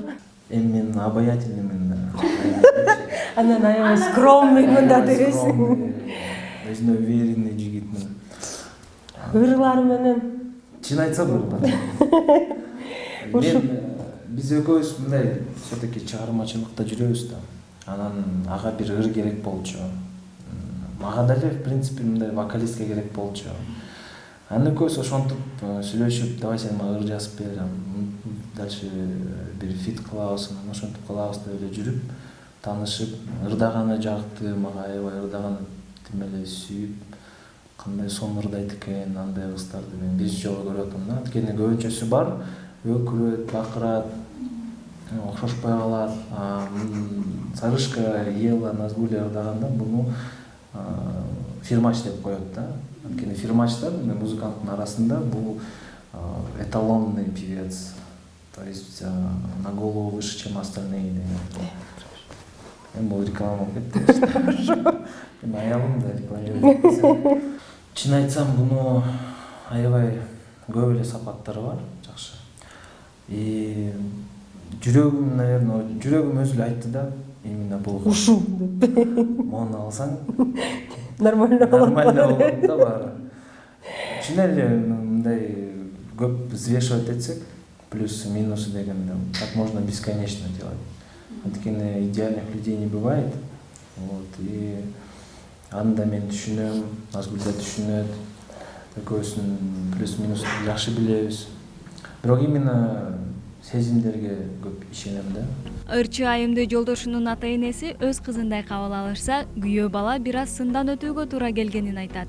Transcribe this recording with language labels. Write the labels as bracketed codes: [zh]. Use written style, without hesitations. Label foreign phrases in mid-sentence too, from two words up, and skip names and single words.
[ky] Эми мен обаятельныймын. Анан аябай скромныймын да дересиң. Өзүнө уверенный жигитмин. Ырлар менен. Чын айтсам ырлар. Биз экөөбүз мындай все-таки чыгармачылыкта жүрөбүз да. Анан ага бир ыр керек болчу. Мага деле [ru] в принципе [ky] мындай вокалистке керек болчу. Анан экөөбүз ошентип сүйлөшүп, давай сен мага ыр жазып бер, дальше бир фит кылабыз, анан ошентип кылабыз деп эле жүрүп, таанышып, ырдаганы жакты, мага аябай ырдаганы тим эле сүйүп, кандай сонун ырдайт экен, андай кыздарды мен биринчи жолу көрүп атам да. Анткени көбүнчөсү бар, өкүрөт, бакырат, окшошпой калат. Сарышка, Ела, Назгуля ырдаганда буну фирмач деп коет да. Анткени фирмачтар музыканттын арасында бул [ru] эталонный певец. То есть на голову выше, чем остальные. [ky] Эми бул реклама болуп кетти. Эми аялым да рекламирует. Чын айтсам, буну аябай көп эле сапаттары бар, жакшы. И жүрөгүм, наверное, жүрөгүм өзү эле айтты да, именно бул Ушу деп. Мону алсаң Нормально болот да баары. Чын эле мындай көп взвешивать этсек, [ru] плюсы, минусы дегенде, как можно бесконечно делать. Анткени идеальных людей не бывает. [ky] Вот, и аны да мен түшүнөм, Назгүл да түшүнөт. Экөөбүздүн плюс-минус жакшы билебиз. Бирок именно сезимдерге көп ишенем да. Ырчы айымды жолдошунун ата-энеси өз кызындай кабыл алышса, күйөө бала бир аз сындан өтүүгө туура келгенин айтат.